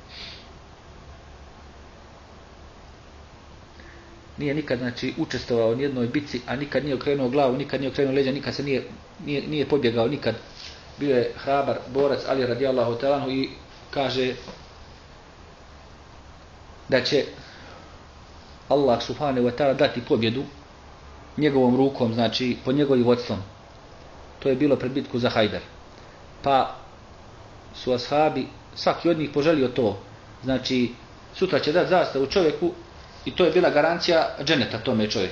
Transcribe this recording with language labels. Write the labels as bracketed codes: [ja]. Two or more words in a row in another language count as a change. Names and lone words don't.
[bs] Nije nikad znači učestvovao ni jednoj bici, a nikad nije okrenuo glavu, nikad nije okrenuo leđa, nikad se nije pobjegao, nikad. Bio je hrabar borac Ali [ar] رضي الله تعالى عنه [bs] i kaže da će Allah [ar] سبحانه وتعالى [bs] dati pobjedu njegovom rukom, znači pod njegovim vodstvom. To je bilo pred bitku za Hajber. Pa su ashabi, svaki od njih poželio to. Znači, sutra će dati zastavu čovjeku I to je bila garancija dženeta tome čovjeku.